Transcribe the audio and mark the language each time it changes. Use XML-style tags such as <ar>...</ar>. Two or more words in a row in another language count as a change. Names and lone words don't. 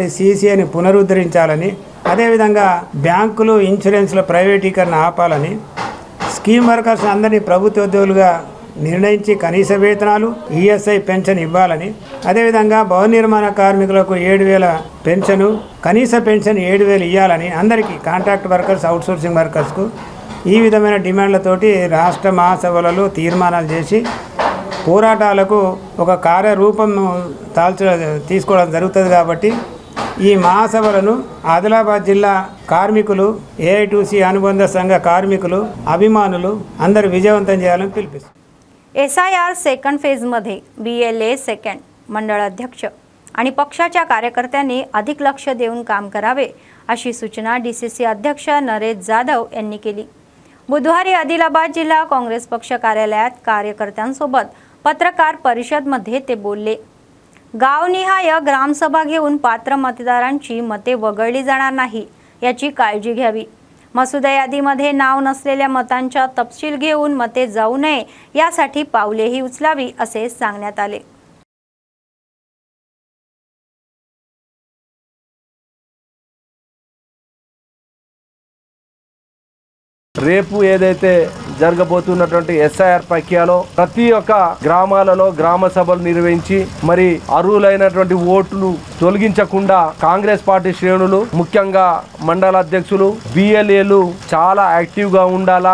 <te>CCIని పునరుద్ధరించాలని, అదేవిధంగా బ్యాంకులు, ఇన్సూరెన్స్ల ప్రైవేటీకరణ ఆపాలని, స్కీమ్ వర్కర్స్ అందరినీ ప్రభుత్వ ఉద్యోగులుగా నిర్ణయించి కనీస వేతనాలు, ESI పెన్షన్ ఇవ్వాలని, అదేవిధంగా భవన నిర్మాణ కార్మికులకు 7,000 పెన్షను, కనీస పెన్షన్ 7,000 ఇవ్వాలని, అందరికీ కాంట్రాక్ట్ వర్కర్స్, అవుట్సోర్సింగ్ వర్కర్స్కు ఈ విధమైన డిమాండ్లతోటి రాష్ట్ర మహాసభలలో తీర్మానాలు చేసి పోరాటాలకు ఒక కార్యరూపం తీసుకోవడం జరుగుతుంది। కాబట్టి ఈ మహాసభలను ఆదిలాబాద్ జిల్లా కార్మికులు, AITUC అనుబంధ సంఘ కార్మికులు, అభిమానులు అందరూ విజయవంతం చేయాలని పిలుపునిస్తారు।</te> <mr>SIR सेकंड फेजमध्ये BLA सेकंड मंडळ अध्यक्ष आणि पक्षाच्या कार्यकर्त्यांनी अधिक लक्ष देऊन काम करावे अशी सूचना DCC अध्यक्ष नरेश जाधव यांनी केली। बुधवारी आदिलाबाद जिल्हा काँग्रेस पक्ष कार्यालयात कार्यकर्त्यांसोबत पत्रकार परिषदमध्ये ते बोलले। गावनिहाय ग्रामसभा घेऊन पात्र मतदारांची मते वगळली जाणार नाही याची काळजी घ्यावी। मसुदा यादीमध्ये नाव नसलेल्या मतांचा तपशील घेऊन मते जाऊ नये यासाठी पावलेही उचलावी असे सांगण्यात आले।</mr> <te>రేపు ఏదైతే జరగబోతున్నటువంటి SIR ప్రక్రియలో ప్రతి ఒక్క గ్రామాలలో గ్రామ సభలు నిర్వహించి మరి అర్హులైనటువంటి ఓట్లు తొలగించకుండా కాంగ్రెస్ పార్టీ శ్రేణులు ముఖ్యంగా మండల అధ్యక్షులు BLAలు చాలా యాక్టివ్ గా ఉండాలా।</te>